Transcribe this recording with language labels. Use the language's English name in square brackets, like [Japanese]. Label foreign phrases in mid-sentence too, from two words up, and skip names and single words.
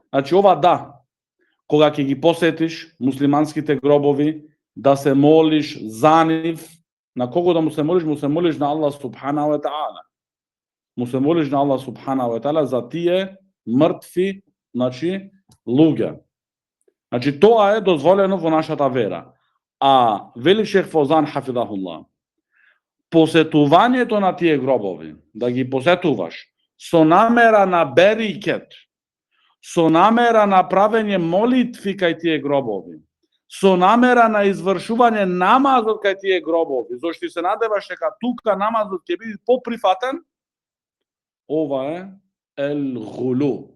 [Macedonian] Значи ова да, кога ќе ги посетиш муслиманските гробови, да се молиш за нив, на кого да му се молиш? Му се молиш на [Arabic] الله سبحانه وتعالى. [Macedonian] Му се молиш на [Arabic] الله سبحانه وتعالى [Macedonian] за тие мртви, значи, луѓе. Значи тоа е дозволено во нашата вера. А вели шейх Фаузан хафидахулlah, посетувањето на тие гробови, да ги посетуваш со намера на берикет, со намера на правење молитви кај тие гробови, со намера на извршување намазот кај тие гробови, зашто се надеваш дека тука намазот ќе биде поприфатен, ова е ел-гулу.